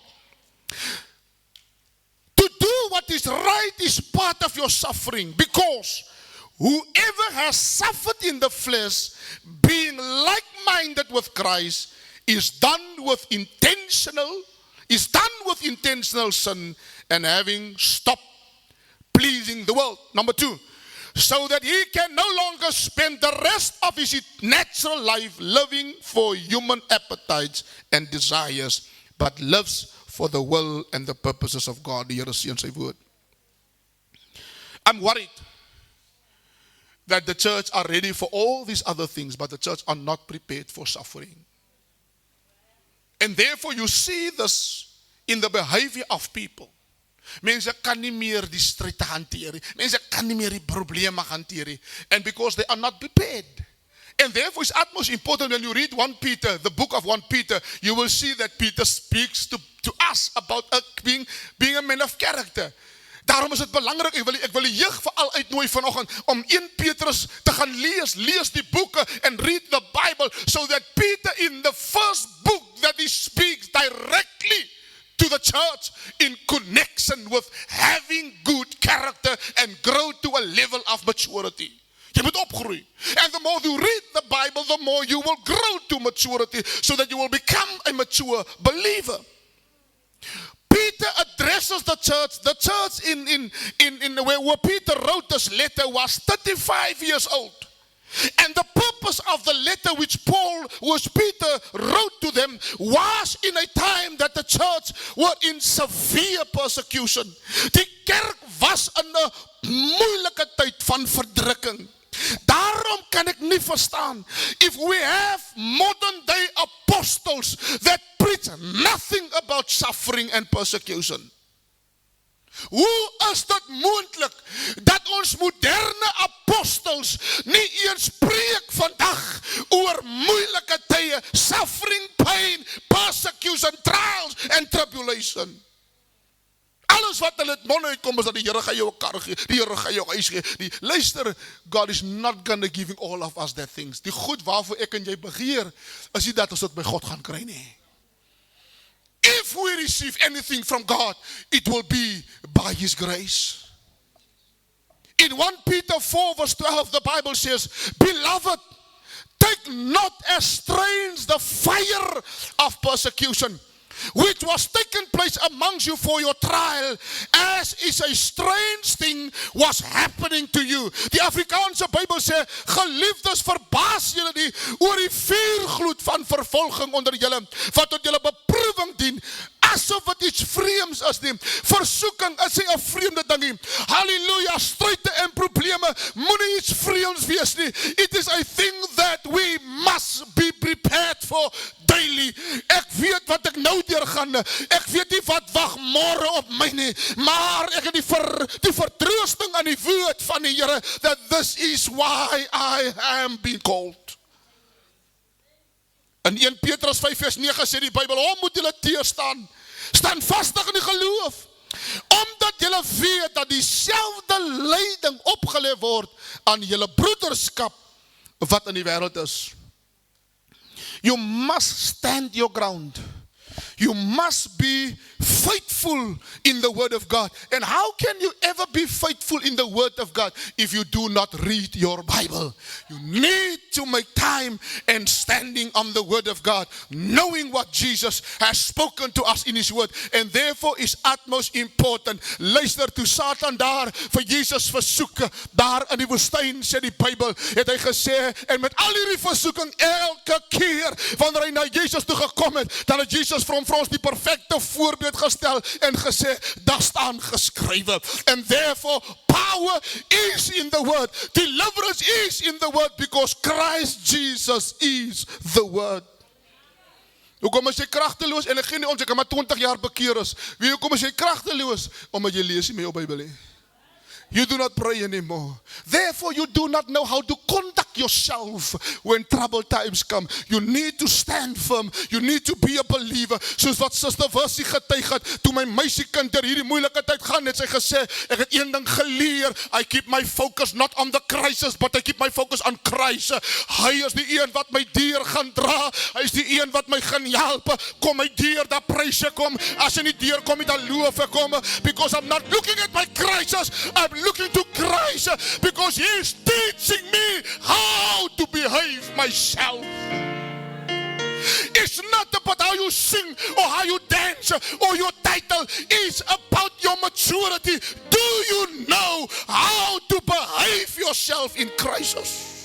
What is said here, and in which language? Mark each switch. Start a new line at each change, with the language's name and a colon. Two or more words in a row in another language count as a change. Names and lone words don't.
English: To do what is right is part of your suffering, because whoever has suffered in the flesh, being like-minded with Christ, is done with intentional sin and having stopped pleasing the world. Number 2, so that he can no longer spend the rest of his natural life living for human appetites and desires, but lives for the will and the purposes of God.
Afrikaans: Die Here seën sy woord.
English: I'm worried that the church are ready for all these other things, but the church are not prepared for suffering. And therefore you see this in the behavior of people.
Afrikaans: Mense kan nie meer die stryd hanteer nie. Mense kan nie meer die probleme hanteer nie.
English: And because they are not prepared. And therefore it's utmost important when you read 1 Peter, the book of 1 Peter, you will see that Peter speaks to us about being a man of character.
Afrikaans: Daarom is dit belangrik, ek wil die jeug veral uitnooi vanoggend om 1 Petrus te gaan lees die boeke
English: and read the Bible, so that Peter in the first book that he speaks directly to the church in connection with having good character and grow to a level of maturity.
Afrikaans: Jy moet opgroei.
English: And the more you read the Bible, the more you will grow to maturity, so that you will become a mature believer. Peter addresses the church. The church in where Peter wrote this letter was 35 years old. And the purpose of the letter which Peter wrote to them was in a time that the church were in severe persecution.
Afrikaans: Die kerk was in 'n moeilike tyd van verdrukking. Daarom kan ek nie verstaan,
English: if we have modern day apostles that preach nothing about suffering and persecution.
Afrikaans: Hoe is dit moontlik dat ons moderne apostels nie eens preek vandag oor moeilike tye,
English: suffering, pain, persecution, trials and tribulation?
Afrikaans: Alles wat hulle het mond uitkom is dat die Here gaan jou 'n kar gee, die Here gaan jou huis gee.
English: Luister, God is not gonna giving all of us that things.
Afrikaans: Die goed waarvoor ek en jy begeer, is nie dat ons dit by God gaan kry nie.
English: If we receive anything from God, it will be by His grace. In 1 Peter 4 verse 12, the Bible says, Beloved, take not as strange the fire of persecution, which was taken place amongst you for your trial, as is a strange thing was happening to you.
Afrikaans: Die Afrikaanse Bybel sê, geliefdes, verbaas julle nie oor die vuurgloed van vervolging onder julle, wat tot julle beproewing dien, asof het iets vreemds is nie. Versoeking is nie 'n vreemde ding nie. Halleluja, stryde en probleme moenie iets vreemds wees nie.
English: It is a thing that we must be prepared for daily.
Afrikaans: Ek weet wat ek nou deurgaan. Ek weet nie wat wag môre op my nie, maar ek het die vertroosting aan die woord van die Here
English: that this is why I am being called.
Afrikaans: In 1 Petrus 5 vers 9 sê die Bybel, hom moet julle teëstaan, staan vastig in die geloof, omdat julle weet dat dieselfde lyding opgelê word aan julle broederskap wat in die wêreld is.
English: You must stand your ground. You must be faithful in the word of God. And how can you ever be faithful in the word of God if you do not read your Bible? You need to make time and standing on the word of God, knowing what Jesus has spoken to us in his word, and therefore is utmost important.
Afrikaans: Luister toe Satan daar vir Jesus versoek, daar in die woestyn sê die Bybel, het hy gesê, en met al hierdie versoeking elke keer wanneer hy na Jesus toe gekom het, dan het Jesus vir ons die perfecte voorbeeld gestel en gesê, daar staan geskrywe.
English: And therefore, power is in the word. Deliverance is in the word because Christ Jesus is the word.
Afrikaans: Hoekom is jy kragteloos? En ek gee nie ons, ek het maar 20 jaar bekeer is. Hoekom is jy kragteloos? Omdat jy lees nie met jou Bybel nie.
English: You do not pray anymore. Therefore, you do not know how to conduct yourself when troubled times come. You need to stand firm. You need to be a believer.
Afrikaans: Soos wat Sister Versie getuig het, toe my meisiekind deur hierdie moeilike tyd gaan, het sy gesê, ek het een ding geleer,
English: I keep my focus not on the crisis, but I keep my focus on Christ.
Afrikaans: Hy is die een wat my deur gaan dra, hy is die een wat my gaan help, kom my deur, dat pryse kom, as hy nie deur kom, nie dan loof ek kom,
English: because I'm not looking at my crisis, I'm looking to Christ because he is teaching me how to behave myself. It's not about how you sing or how you dance or your title. It's about your maturity. Do you know how to behave yourself in Christ?